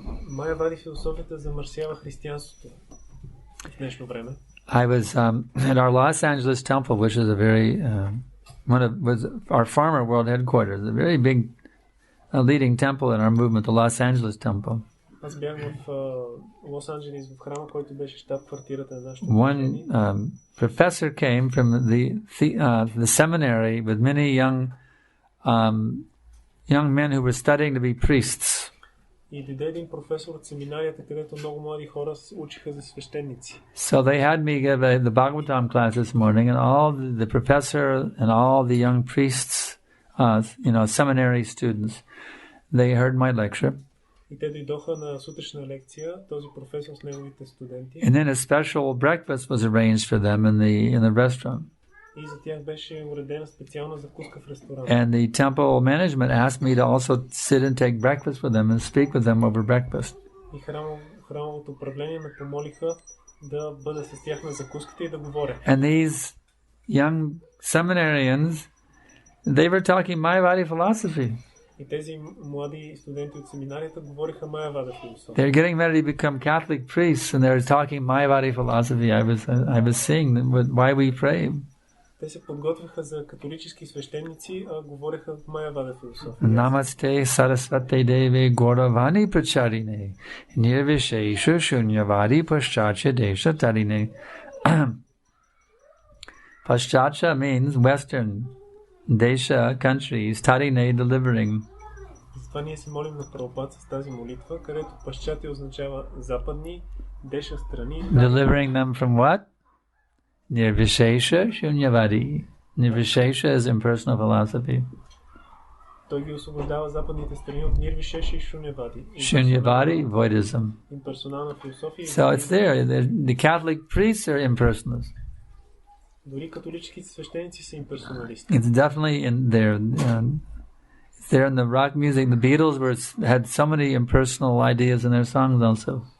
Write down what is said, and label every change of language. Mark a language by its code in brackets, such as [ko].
[bg] Mayavadi философията замърсява християнството в днешно време. [en] I was at our Los Angeles temple, which is a very was our former world headquarters, a very big leading temple in our movement, the Los Angeles temple. [bg] Аз бях в Лос Анджелис в храма, който беше щаб-квартирата на нашето [en] One professor came from the seminary with many young men who were studying to be priests. [bg] И дойде един професор от семинарията, където много млади хора учиха за свещеници. [en] So they had me give the Bhagavatam class this morning, and all the professor and all the young priests, seminary students, they heard my lecture. [bg] И те дойдоха на сутрешна лекция, този професор с неговите студенти. [en] And then a special breakfast was arranged for them in the restaurant. [bg] И за тях беше уредена специална закуска в ресторант. [en] And the temple management asked me to also sit and take breakfast with them and speak with them over breakfast. [bg] И храмовото управление ме помолиха да бъда с тях на закуската и да говоря. [en] And these young seminarians, they were talking Mayavadi philosophy. [bg] И тези млади студенти от семинарията говориха Майявада философия. [en] They're getting ready to become Catholic priests and they're talking Mayavadi philosophy. I was seeing why we pray. [bg] Те се подготвяха за католически свещеници, а говореха Майявада философия. [sa] Намасте Сарасвати Деви Горавани Прачарine Nirvishesha Shunyavadi Paschatya Desha Tarine. [en] Paschatya means Western. Desha, countries, Tarine, delivering. [bg] Затова ние се молим на Прабхупад с тази молитва, където Пашчати означава западни, Деша страни. [en] Delivering them from what? Nirvishesha Shunyavadi. Nirvishesha is impersonal philosophy. [bg] Той ги освобождава западните страни от Нирвишеша и Шунявади. [en] Shunyavadi, voidism. [bg] Имперсонална философия. [en] So it's there. The Catholic priests are impersonalists. [bg] Дори католическите свещеници са имперсоналисти. [en] It's definitely in there. It's there in the rock music. The Beatles had so many impersonal ideas in their songs also.